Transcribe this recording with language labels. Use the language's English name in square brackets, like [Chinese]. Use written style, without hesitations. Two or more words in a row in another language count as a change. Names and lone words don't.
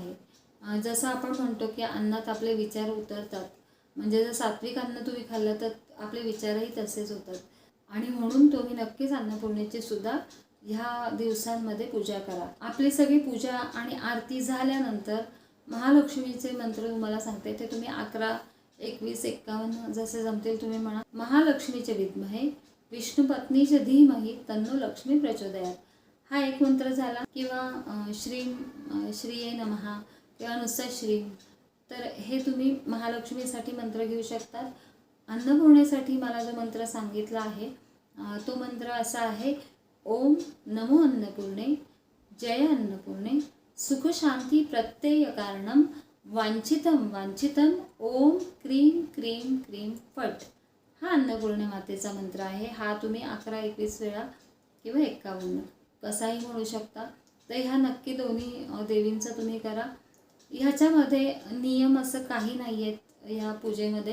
[Marathi] जसं आपण म्हणतो की अन्नात आपले विचार उतरतात, म्हणजे जर सात्विक अन्न तुम्ही खाल्लं तर आपले विचारही तसेच होतात. आणि म्हणून तुम्ही नक्कीच अन्नपूर्णेची सुद्धा ह्या दिवसांमध्ये पूजा करा. आपली सगळी पूजा आणि आरती झाल्यानंतर महालक्ष्मीचे मंत्र तुम्हाला सांगते, ते तुम्ही 11, 21, 51 जसे जमतील तुम्ही म्हणा. [Sanskrit] महालक्ष्मीचे विद्महे विष्णुपत्नीचे धीमहि तन्नो लक्ष्मी प्रचोदयात, [Marathi] हा एक मंत्र झाला. किंवा [Sanskrit] श्रीये नमः [Marathi] किंवा नुसता श्रीम, तर हे तुम्ही महालक्ष्मीसाठी मंत्र घेऊ शकतात. अन्नपूर्णेसाठी मला जो मंत्र सांगितला आहे तो मंत्र असा आहे, [Sanskrit] ओम नमो अन्नपूर्णे, जय अन्नपूर्णे, सुख शांती प्रत्यय कारणम, वांछितम वांछितम, ओम क्रीम क्रीम क्रीम फट. [Marathi] हा अन्नपूर्णे मातेचा मंत्र आहे. हा तुम्ही 11, 21 वेळा किंवा 51 कसाही म्हणू शकता. तर ह्या नक्की दोन्ही देवींचं तुम्ही करा. ह्याच्यामध्ये नियम असं काही नाही आहेत ह्या पूजेमध्ये.